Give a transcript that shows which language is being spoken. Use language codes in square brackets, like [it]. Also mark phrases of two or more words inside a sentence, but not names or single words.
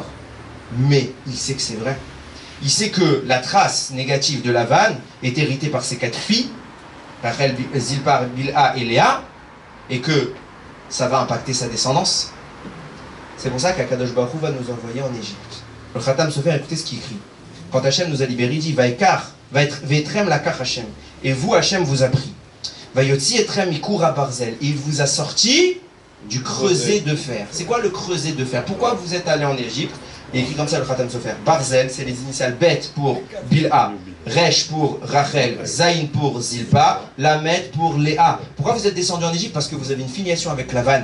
[fr] Mais il sait que c'est vrai. Il sait que la trace négative de Lavan est héritée par ses 4 filles, Rachel, Zilpa, Bilha et Léa, et que ça va impacter sa descendance. C'est pour ça qu' [he] Akadosh Baruch Hu [fr] va nous envoyer en Égypte. Le Khatam Sofer, écoutez ce qu'il écrit. Quand Hachem nous a libérés, il dit [he] Ve'etrem lakach Hachem. [fr] Et vous, Hachem vous a pris. [he] Vayotzi etrem mikura barzel. [fr] Et il vous a sorti du creuset de fer. C'est quoi le creuset de fer? Pourquoi vous êtes allé en Égypte? Et écrit comme ça le Khatam Sofer. Barzel, c'est les initiales Bet pour Bilha, Resh pour Rachel, Zayin pour Zilpa, Lamed pour Léa. Pourquoi vous êtes descendu en Égypte? Parce que vous avez une filiation avec Lavan.